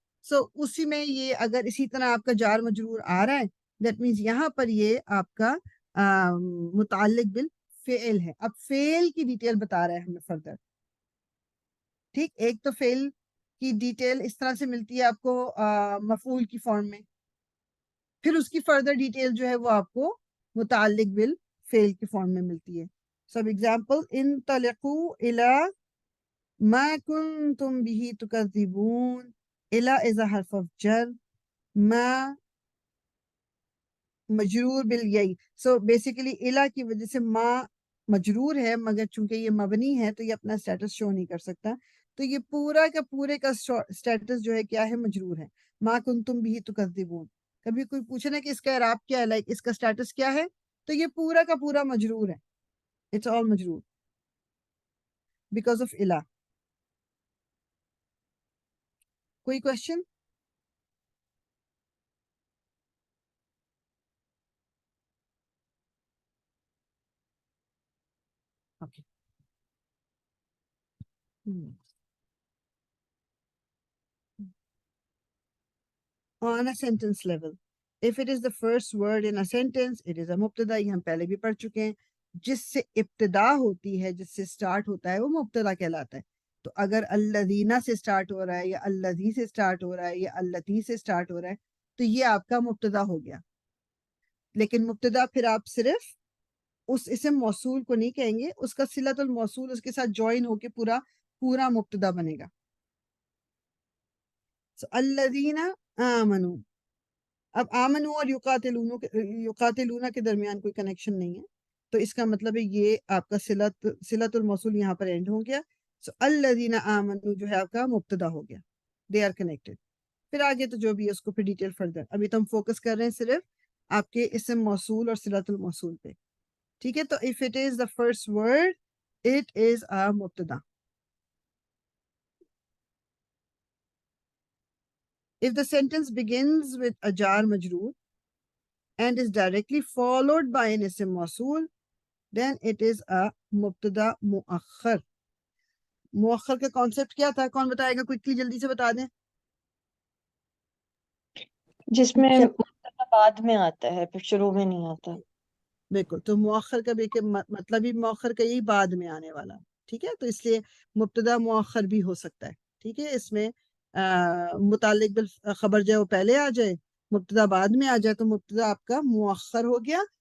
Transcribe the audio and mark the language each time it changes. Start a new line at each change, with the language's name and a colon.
Urdu: سو اسی میں یہ اگر اسی طرح آپ کا جار مجرور آ رہا ہے, دیٹ مینس یہاں پر یہ آپ کا متعلق بالفعل ہے. اب فعل کی ڈیٹیل بتا رہا ہے ہمیں فردر. ٹھیک, ایک تو فعل کی ڈیٹیل اس طرح سے ملتی ہے آپ کو مفعول کی فارم میں, پھر اس کی فردر ڈیٹیل جو ہے وہ آپ کو متعلق بالفعل کی فارم میں ملتی ہے.
English: سب ایگزامپل,
Arabic: انطلقوا الی ما کنتم به تکذبون.
Urdu: الی از a حرف of جر, ما مجرور بالیائی. سو بیسیکلی الی کی وجہ سے ما مجرور ہے, مگر چونکہ یہ مبنی ہے تو یہ اپنا سٹیٹس شو نہیں کر سکتا. تو یہ پورا کا پورے کا سٹیٹس جو ہے کیا ہے؟ مجرور ہے. ما کنتم به تکذبون. کبھی کوئی پوچھے نا کہ اس کا اعراب کیا ہے, لائک اس کا سٹیٹس کیا ہے, تو یہ پورا کا پورا مجرور ہے.
English: It's all مجرور because of الا.
Urdu: کوئی question? Okay.
English: On a sentence level, if it is the first word in a sentence, it is a مبتدا.
Urdu: یہ ہم پہلے بھی پڑھ چکے ہیں. جس سے ابتدا ہوتی ہے, جس سے سٹارٹ ہوتا ہے, وہ مبتدا کہلاتا ہے. تو اگر الذین سے سٹارٹ ہو رہا ہے, یا الذی سے سٹارٹ ہو رہا ہے, یا اللتی سے سٹارٹ ہو رہا ہے, تو یہ آپ کا مبتدا ہو گیا. لیکن مبتدا پھر آپ صرف اس اسم موصول کو نہیں کہیں گے, اس کا صلۃ الموصول اس کے ساتھ جوائن ہو کے پورا پورا مبتدا بنے گا. الذین آمنوا, اب آمنو اور یقاتلون کے درمیان کوئی کنیکشن نہیں ہے، تو اس کا مطلب ہے یہ آپ کا صلت الموصول یہاں پر اینڈ ہو گیا. سو الذین آمنو جو ہے آپ کا مبتدا ہو گیا،
English: They are connected.
Urdu: پھر آگے تو جو بھی ہے اس کو پھر ڈیٹیل فردر، ابھی تو ہم فوکس کر رہے ہیں صرف آپ کے اسم موصول اور صلت الموصول پہ. ٹھیک ہے، تو
English: if it is the first word it is a
Urdu: مبتدا.
English: If the sentence begins with a jar majroor and is directly followed by an ism mawsool, then it is a مبتدا مؤخر.
Urdu: مؤخر کا کانسیپٹ کیا تھا؟ کون بتائے گا؟ کوئکلی جلدی سے بتا دیں. جس میں جب مبتدا بعد میں آتا ہے، پھر شروع میں نہیں آتا. بالکل، تو مؤخر کا بھی مطلب ہی مؤخر کا یہی بعد میں آنے والا. ٹھیک ہے، تو اس لیے مبتدا مؤخر بھی ہو سکتا ہے. ٹھیک ہے، اس میں متعلق بالخبر جو ہے وہ پہلے آ جائے، مبتدا بعد میں آ جائے، تو مبتدا آپ کا مؤخر ہو گیا.